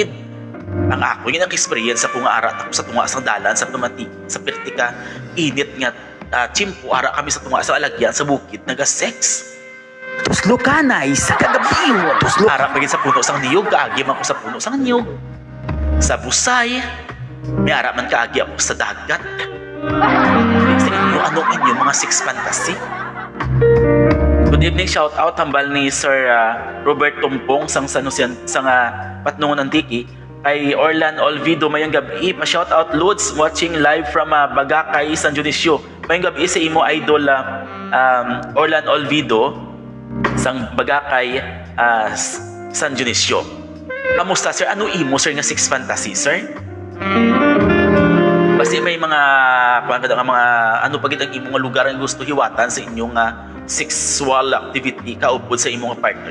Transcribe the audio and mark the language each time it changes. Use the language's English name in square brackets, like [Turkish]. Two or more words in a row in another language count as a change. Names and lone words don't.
[Hiligaynon] Ang ako yung experience sa punga ara sa tunga sa dalan sa pamati sa pertika init nga chimpo ara kami sa tunga sa alagyan sa bukid naga-sex. Tuslukanay sa kagabihon. Ara pagin sa puno sang niyog, kaagi man ko sa puno sang niyog. Sa busay, may ara man kaagi ako sa dagat. Sa inyo, anong inyong mga [English] six fantasy? Good evening, shout out [Hiligaynon] hambal ni Sir Robert Tumpong sang Patnungon Antiki. Kay Orlan Olvido, mayong gabi, pa-shout out Lods [English] watching live [Hiligaynon] from Bagakay, San Dionisio. Mayong gabi sa imo idol Orlan Olvido sang Bagakay, San Dionisio. Kamusta sir? Ano imo sir nga [English] six fantasy [Hiligaynon] sir? Kasi may mga ano pagit ang imong lugar nga gusto hiwatan sa inyong [English] sexual activity [Hiligaynon] kaupod sa imong partner.